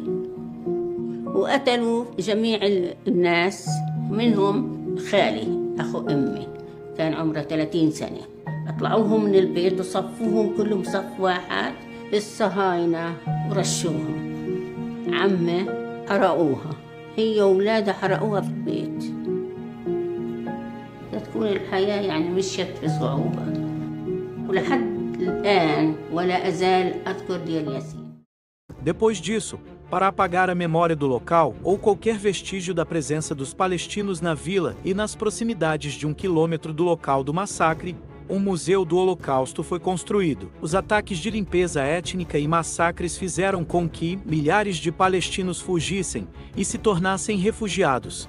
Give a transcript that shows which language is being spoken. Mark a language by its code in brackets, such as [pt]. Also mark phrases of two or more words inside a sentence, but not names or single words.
[ar] وقتلوا جميع الناس منهم خالي أخو أمي كان عمره 30 سنة طلعوهم من البيت وصفوهم كلهم صف واحد بالصهاينة ورشوهم عمه حرقوها هي وولادها حرقوها في البيت تكون الحياة يعني مشيت بصعوبة ولحد الآن ولا أزال أذكر دير ياسين. [pt] Depois disso, para apagar a memória do local ou qualquer vestígio da presença dos palestinos na vila e nas proximidades de 1 quilômetro do local do massacre, um museu do Holocausto foi construído. Os ataques de limpeza étnica e massacres fizeram com que milhares de palestinos fugissem e se tornassem refugiados.